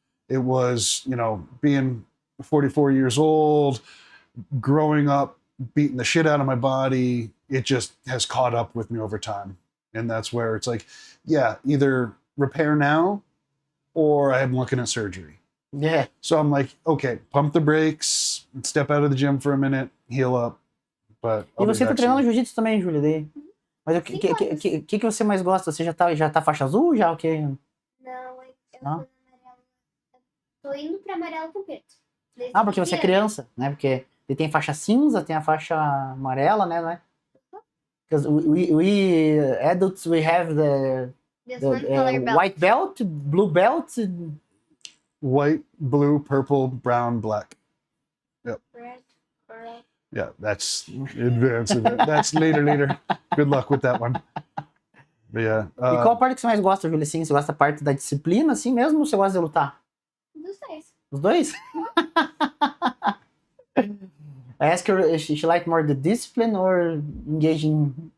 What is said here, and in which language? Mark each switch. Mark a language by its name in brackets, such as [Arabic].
[English] It was, being 44 years old, growing up, beating the shit out of my body. It just has caught up with me over time. And that's where it's like, yeah, either repair now or I'm looking at surgery. Yeah. So I'm like, okay, pump the brakes, step out of the gym for a minute, heal up. But [Portuguese] E você tá treinando jiu-jitsu também, Júlia? Mas o que você mais gosta? Você já tá faixa azul? Já o quê? Não, eu Não? tô indo pra amarelo com preto. Desde Porque você é criança. criança, né? Porque tem faixa cinza, tem a faixa amarela, né? Não é? [English] Because we adults, we have the This one color belt. white belt, blue belt. white, blue, purple, brown, black. Red, orange. Yeah, that's advanced. That's later. Good luck with that one. But yeah. [Portuguese] E qual a parte que você mais gosta, Júlia? Assim, você gosta da parte da disciplina, assim mesmo, ou você gosta de lutar? Dos dois. Os dois? [English] I ask her if she like more the discipline or engaging.